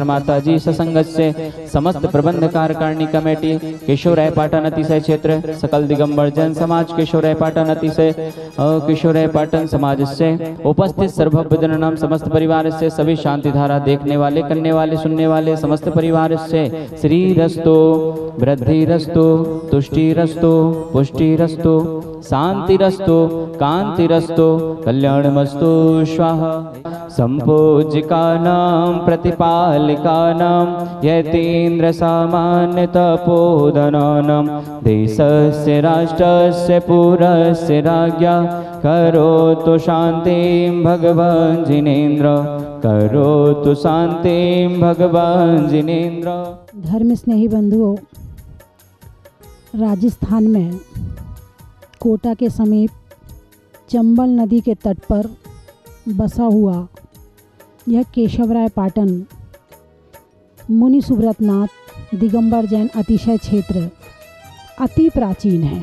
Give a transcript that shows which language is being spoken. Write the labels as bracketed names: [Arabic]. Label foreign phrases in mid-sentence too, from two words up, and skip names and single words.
[Hindi] माता जी ससंगत से समस्त प्रबंध कार्यकारिणी कमेटी केशवराय पाटन अतिशय क्षेत्र सकल दिगंबर जन समाज केशवराय पाटन अतिशय केशवराय पाटन समाज से उपस्थित सर्वभद्र नाम समस्त परिवार से सभी शांति धारा देखने वाले, करने वाले, सुनने वाले समस्त परिवार से [Sanskrit] श्री रस्तो, वृद्धि रस्तो, तुष्टि रस्तो, पुष्टि रस्तो, शांति रस्तो, कांति रस्तो, कल्याण मस्तु स्वाहा। संपूजिका नाम प्रतिपालिका नाम यतीन्द्र सामान्य तपोधनानाम देशस्य राष्ट्रस्य पुरस्य राज्ञा करोतु शांतिं भगवान् जिनेन्द्र, करोतु शांतिं भगवान् जिनेन्द्र। [Hindi] धर्म स्नेही बंधुओं, राजस्थान में कोटा के समीप चंबल नदी के तट पर बसा हुआ यह केशवराय पाटन मुनि सुब्रतनाथ दिगंबर जैन अतिशय क्षेत्र अति प्राचीन है।